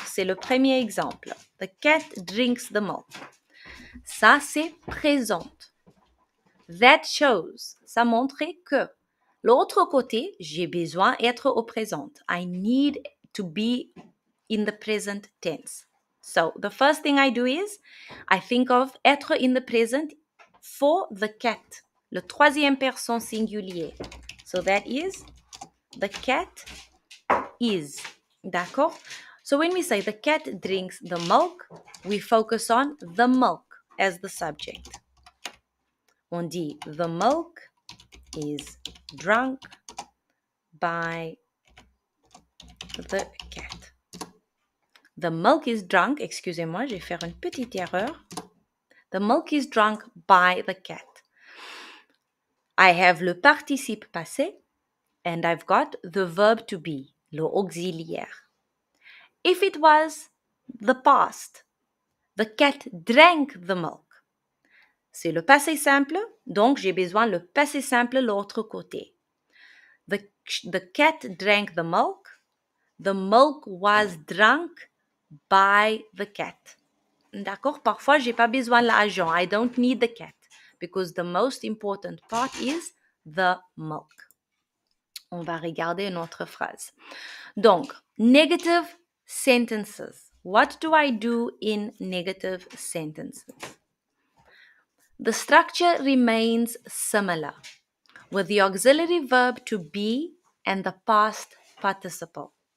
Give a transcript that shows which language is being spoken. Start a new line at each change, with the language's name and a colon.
French: C'est le premier exemple.
English: The cat drinks the milk.
French: Ça, c'est présente.
English: That shows.
French: Ça montre que. L'autre côté, j'ai besoin d'être au présent.
English: I need to be in the present tense. So the first thing I do is I think of être in the present for the cat.
French: Le troisième personne singulier.
English: So that is the cat is.
French: D'accord?
English: So when we say the cat drinks the milk, we focus on the milk as the subject.
French: On dit
English: the milk is drunk by the cat. The milk is drunk,
French: excusez-moi, je vais faire une petite erreur.
English: The milk is drunk by the cat. I have le participe passé and I've got the verb to be, le auxiliaire. If it was the past, the cat drank the milk,
French: c'est le passé simple, donc j'ai besoin le passé simple l'autre côté.
English: The cat drank the milk. The milk was drunk by the cat.
French: D'accord? Parfois, j'ai pas besoin de l'agent.
English: I don't need the cat because the most important part is the milk.
French: On va regarder une autre phrase.
English: Donc, negative sentences. What do I do in negative sentences? The structure remains similar with the auxiliary verb to be and the past participle.